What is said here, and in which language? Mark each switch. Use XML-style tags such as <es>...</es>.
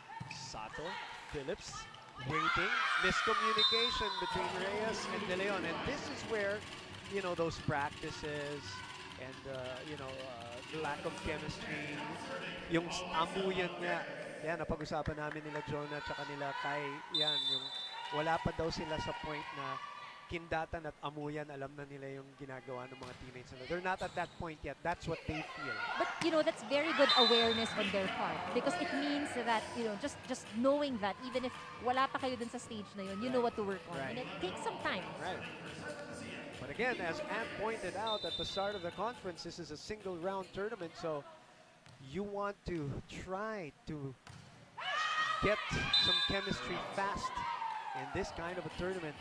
<en>Sato, Phillips, waiting. Miscommunication between Reyes and De Leon. And this is where, you know, those practices and, you know, the lack of chemistry,</en> <tl>yung amuyan nga. Yan, napag-usapan namin nila Jonah at saka nila Kai. Yan, yung wala pa daw sila sa point na kindatan at amuyan, alam na nila yung ginagawa ng mga teammates nila.</tl> <en>They're not at that point yet. That's what they feel. But, you know, that's very good awareness on their part. Because it means that, you know, just knowing that even if</en> <tl>wala pa kayo dun sa stage na yun,</tl> <en>you know what to work on. Right. And it takes some time. Right. But again, as Ant pointed out at the start of the conference, this is a single round tournament, so you want to try to get some chemistry fast in this kind of a tournament.</en>